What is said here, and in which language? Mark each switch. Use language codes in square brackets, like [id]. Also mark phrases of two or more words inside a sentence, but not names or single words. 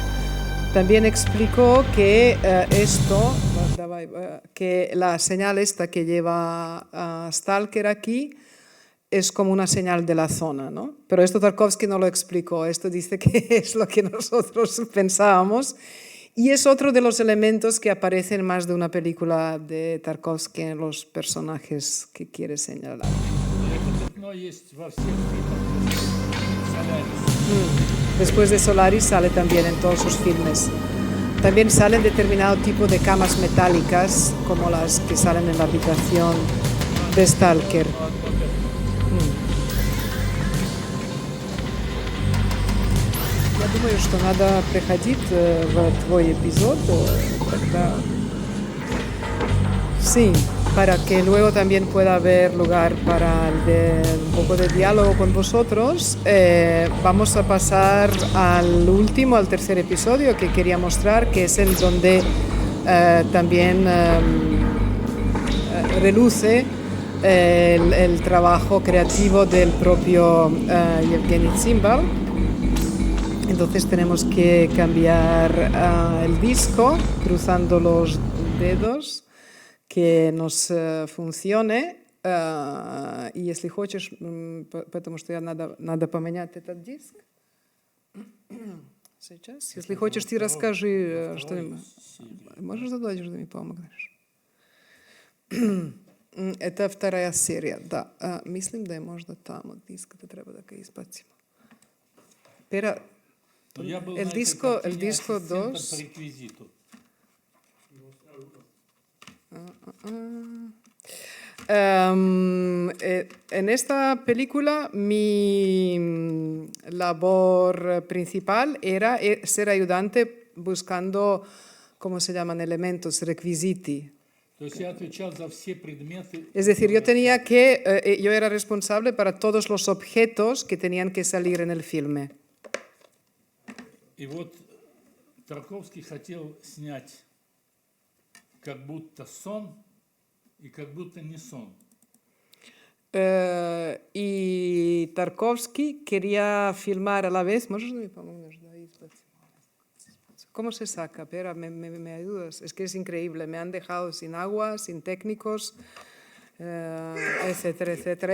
[es] También explicó que que la señal esta que lleva Stalker aquí es como una señal de la zona, ¿no? Pero esto Tarkovsky no lo explicó, esto dice que es lo que nosotros pensábamos y es otro de los elementos que aparece en más de una película de Tarkovsky en los personajes que quiere señalar. [ru] Это пятно есть во всех фильмах. Солярис. [es] después de Solaris sale también en todos sus filmes. También salen determinado tipo de camas metálicas, como las que salen en la habitación de Stalker. [ru] Я думаю, что надо приходить в твой эпизод, тогда... [es] Sí, para que luego también pueda haber lugar para un poco de diálogo con vosotros. Vamos a pasar al tercer episodio que quería mostrar, que es el donde también reluce el trabajo creativo del propio Yevgeny Tsimbal. Entonces tenemos que cambiar el disco, cruzando los dedos, que nos funcione. [ru] И если хочешь, потому что я надо поменять этот диск. Сейчас. Если хочешь, ты расскажи, что можешь задать, что ты мне помогнешь. Это вторая серия, да. [sr] Mislim da je možda tamo disk, da treba da ga izbacimo. Pera, [es] el disco 2. En esta película mi labor principal era ser ayudante buscando, ¿cómo se llaman? Elementos, requisiti. Es decir, yo era responsable para todos los objetos que tenían que salir en el filme. [ru] И вот Тарковский хотел снять как будто сон и как будто не сон. [es] Y Tarkovsky quería filmar a la vez. ¿Cómo se saca? Espera, me ayudas. Es que es increíble. Me han dejado sin agua, sin técnicos, etcétera, etcétera.